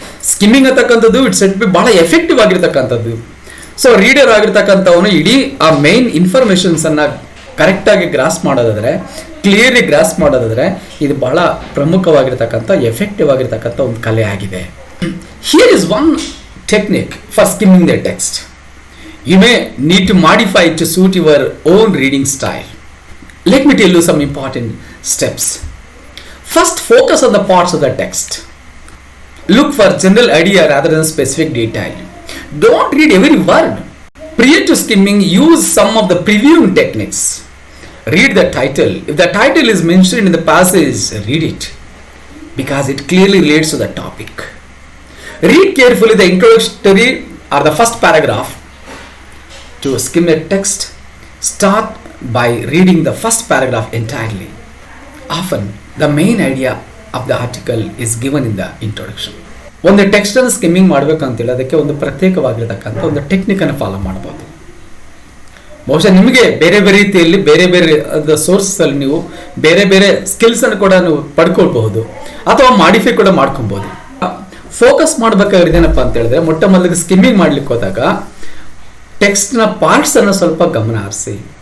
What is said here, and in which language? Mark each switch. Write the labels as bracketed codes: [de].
[kn] Skimming ಅಂತಕ್ಕಂಥದ್ದು it's B ಬಹಳ effective ಆಗಿರ್ತಕ್ಕಂಥದ್ದು. ಸೊ ರೀಡರ್ ಆಗಿರ್ತಕ್ಕಂಥವನು ಇಡೀ ಆ ಮೇನ್ ಇನ್ಫಾರ್ಮೇಶನ್ಸ್ ಅನ್ನ ಕರೆಕ್ಟಾಗಿ ಗ್ರಾಸ್ ಮಾಡೋದಾದರೆ, ಕ್ಲಿಯರ್ಲಿ ಗ್ರಾಸ್ ಮಾಡೋದಾದರೆ, ಇದು ಬಹಳ ಪ್ರಮುಖವಾಗಿರ್ತಕ್ಕಂಥ ಎಫೆಕ್ಟಿವ್ ಆಗಿರ್ತಕ್ಕಂಥ ಒಂದು ಕಲೆ ಆಗಿದೆ. [en] Here is one technique for skimming the text. You may need to modify it to suit your own reading style. Let me tell you some important steps. First, focus on the parts of the text. Look for general idea rather than specific detail. Don't read every word. Prior to skimming, use some of the previewing techniques. Read the title. If the title is mentioned in the passage, read it because it clearly relates to the topic. Read carefully the introductory or the first paragraph. To skim a text, start by reading the first paragraph entirely. Often, the main idea of the article is given in the introduction. [kn] ಒಂದು ಟೆಕ್ಸ್ಟನ್ನು skimming ಮಾಡಬೇಕಂತೇಳಿ ಅದಕ್ಕೆ ಒಂದು ಪ್ರತ್ಯೇಕವಾಗಿರತಕ್ಕಂಥ ಒಂದು ಟೆಕ್ನಿಕನ್ನು follow ಮಾಡ್ಬೋದು. ಬಹುಶಃ ನಿಮಗೆ ಬೇರೆ ಬೇರೆ ರೀತಿಯಲ್ಲಿ ಬೇರೆ ಬೇರೆ ಸೋರ್ಸಲ್ಲಿ ನೀವು ಬೇರೆ ಬೇರೆ ಸ್ಕಿಲ್ಸನ್ನು ಕೂಡ ನೀವು ಪಡ್ಕೊಳ್ಬಹುದು ಅಥವಾ ಮಾಡಿಫೈ ಕೂಡ ಮಾಡ್ಕೊಬೋದು. ಫೋಕಸ್ ಮಾಡಬೇಕಾಗಿರೋದೇನಪ್ಪ ಅಂತ ಹೇಳಿದ್ರೆ, ಮೊಟ್ಟ ಮೊದಲಿಗೆ ಸ್ಕಿಮ್ಮಿಂಗ್ ಮಾಡ್ಲಿಕ್ಕೆ ಹೋದಾಗ ಟೆಕ್ಸ್ಟ್ನ ಪಾರ್ಟ್ಸನ್ನು ಸ್ವಲ್ಪ ಗಮನ ಹರಿಸಿ.